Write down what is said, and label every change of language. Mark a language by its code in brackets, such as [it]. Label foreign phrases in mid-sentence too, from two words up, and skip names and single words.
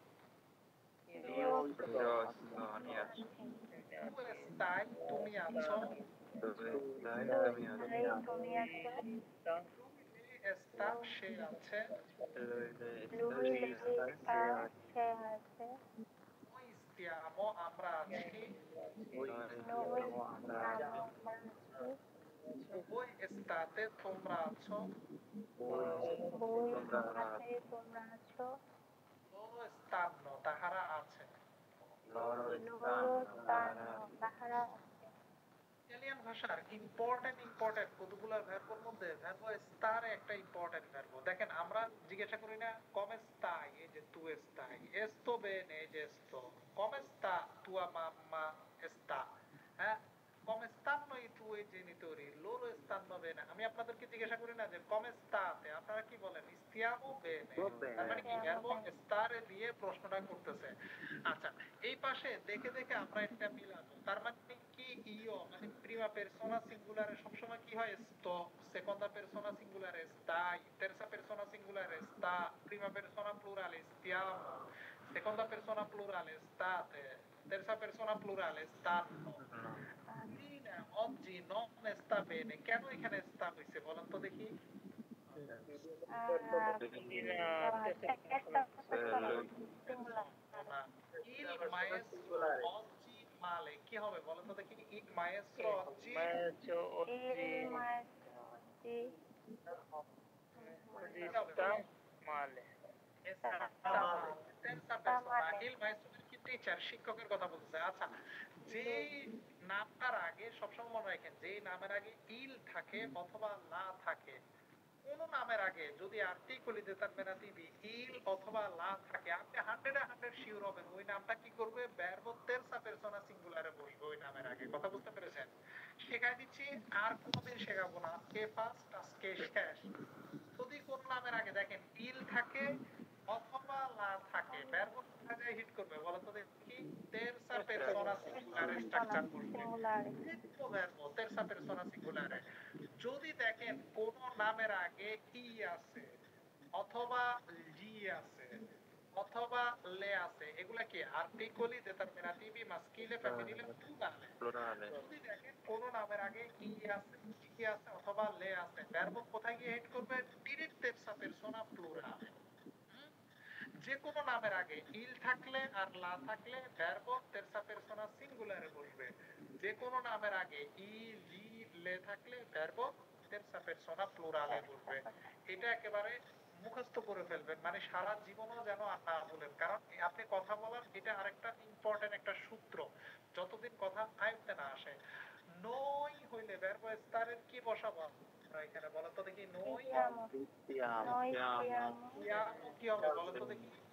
[bn] তুমি আছো। সে আছে। আমরা আছি। [it] voi state [bn] তোমরা আছো। [it] loro stanno [bn] তাহারা আছে। ইতালিয়ান ভাষার ইম্পর্টেন্ট কতগুলো ভার্বের মধ্যে ভার্ব স্টার একটা ইম্পর্টেন্ট ভার্ব। দেখেন আমরা জিজ্ঞাসা করি না [it] come stai, [bn] এই যে [it] tu stai, sto bene, [bn] এই যে [it] sto, come sta tua mamma sta, হ্যাঁ come stanno i tuoi genitori, loro stanno bene। [bn] আমি আপনাদেরকে জিজ্ঞাসা করি না যে [it] come state, [bn] আপনারা কি বলেন [it] stiamo bene, [bn] তার মানে কি ভার্ব স্টারে দিয়ে প্রশ্নটা করতেছে। আচ্ছা এই পাশে দেখে দেখে আমরা এটা মিলাবো, তার মানে কি ইও মানে [it] prima persona singolare [bn] সবসময় কি হয় [it] sto, seconda persona singolare stai, terza persona singolare sta, prima persona plurale stiamo, seconda persona plurale state, terza persona plurale stanno। oggi non sta bene, [bn] কেন এখানে sta হইছে বলেন তো দেখি? [it] il maestro oggi male, [bn] কি হবে বলেন তো দেখি? [it] il maestro oggi sta male। il maestro [bn] কি টিচার, শিক্ষকের কথা বলতেছে। আচ্ছা যেই নামটার আগে সবসময় মনে রাখেন যেই নামের আগে ইল থাকে অথবা লা থাকে, কোন নামের আগে যদি [it] articoli determinativi [bn] ইল অথবা লা থাকে, আপনি 100% শিওর হবেন ওই নামটা কি করবে ভার্ব [it] terza persona singolare [bn] বসবে ওই নামের আগে। কথা বুঝতে পেরেছেন? শেখাই দিচ্ছি, আর কোনোদিন শেখাবো না, কে ফার্স্ট আজকে শেষ। যদি কোন নামের আগে দেখেন ইল থাকে অথবা লা থাকে, ভার্ব কোথায় যায় হিট করবে বলো তো দেখি? [it] terza persona singolare [bn] স্ট্রাকচার করবে, তো ভার্ব [it] terza persona singolare। [bn] যদি দেখেন কোন নামের আগে ই আছে অথবা লি আছে অথবা লে আছে, এগুলা কি [it] articoli determinativi maschile femminile plurale. [bn] যদি দেখেন কোন নামের আগে ই আছে অথবা লে আছে, ভার্ব কোথায় গিয়ে হিট করবে? ডিরেক্ট [it] terza persona plurale। [bn] যে কোনো নামের আগে ইল থাকলে আর লা থাকলে ভার্ব [it] terza persona singolare [bn] বসবে। যে কোনো নামের আগে [it] i gli le [bn] থাকলে ভার্ব [it] terza persona plurale [bn] বসবে। এটা একেবারে মুখস্থ করে ফেলবেন, মানে সারা জীবনও যেন আর না বলেন, কারণ আপনি কথা বলার এটা আরেকটা ইম্পর্টেন্ট একটা সূত্র, যতদিন কথা আয়ত্তে না আসে। নই হইলে ভার্ব স্টারের কি বসাবো আমরা এখানে বলো তো দেখি? নই কি হবে বলো তো দেখি?